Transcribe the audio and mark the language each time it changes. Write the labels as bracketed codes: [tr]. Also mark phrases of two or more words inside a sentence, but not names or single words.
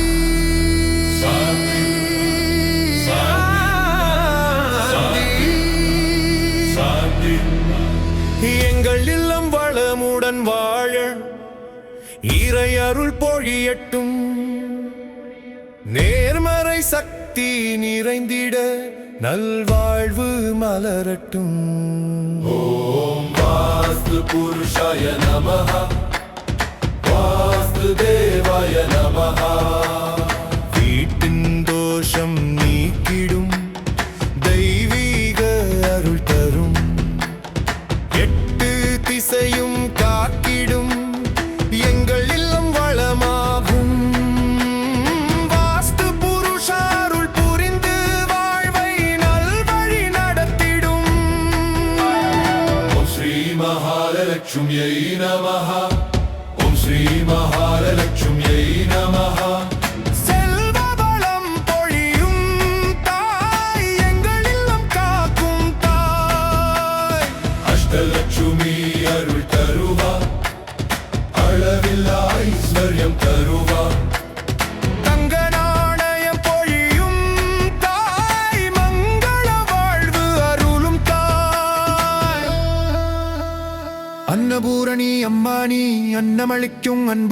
[sa] शान्ति शान्ति [ta] எங்கள் இல்லம் வளமுடன் வாழ இறை அருள் பொழியட்டும் நேர்மறை சக்தி நிறைந்திட நல்வாழ்வு மலரட்டும் [sa] ॐ वास्तु पुरुषाय नमः वास्तु देवाय नमः [ta] வீட்டின் தோஷம் நீக்கிடும் தெய்வீக அருள் தரும் எட்டு திசையும் காக்கிடும் எங்கள் இல்லம் வளமாகும் வாஸ்து புருஷ அருள் புரிந்து வாழ்வை நல்வழி நடத்திடும் [sa] ॐ श्री महालक्ष्म्यै नमः ॐ श्री महालक्ष्म्यै नमः [ta] செல்வ வளம் பொழியும் தாய் எங்கள் இல்லம் காக்கும் தாய் अष्टलक्ष्मी अरुள் தருவா அளவில்லா ஐஸ்வர்யம் தருவா தங்க நாணயம் பொழியும் தாய் மங்கள வாழ்வு அருளும் தாய் அன்னபூரணி அம்மானி அன்னமளிக்கும் அன்பு